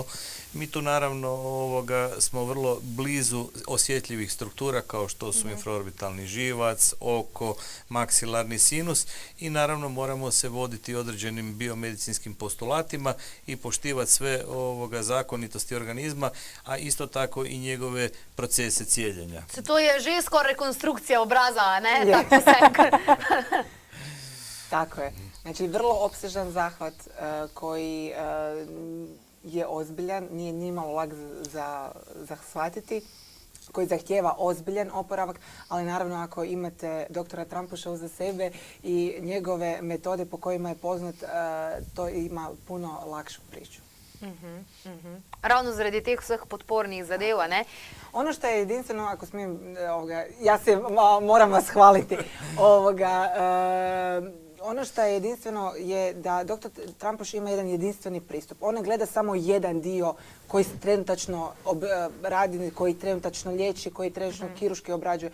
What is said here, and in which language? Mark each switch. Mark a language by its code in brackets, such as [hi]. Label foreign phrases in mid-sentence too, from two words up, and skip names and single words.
[hr] Mi tu naravno smo vrlo blizu osjetljivih struktura kao što su infraorbitalni živac, oko, maksilarni sinus i naravno moramo se voditi određenim biomedicinskim postulatima i poštivati sve zakonitosti organizma, a isto tako i njegove procese cijeljenja. [sl] To je že skoraj rekonstrukcija obraza, ne? Je. Tak poseg. [hr] Tako je. Znači, vrlo opsežan zahvat koji je ozbiljan, nije nimalo lak za shvatiti, koji zahtijeva ozbiljan oporavak, ali naravno ako imate doktora Trampuša uza sebe i njegove metode po kojima je poznat, to ima puno lakšu priču. [sl] Ravno zaradi teh vseh podpornih zadev, ne? [hr] Ono što je jedinstveno, ako smijem, ja se moram vas hvaliti, ono što je jedinstveno je da dr. Trampuš ima jedan jedinstveni pristup. On ne gleda samo jedan dio koji se trenutačno radi, koji trenutačno liječi, koji trenutačno kirurški obrađuje.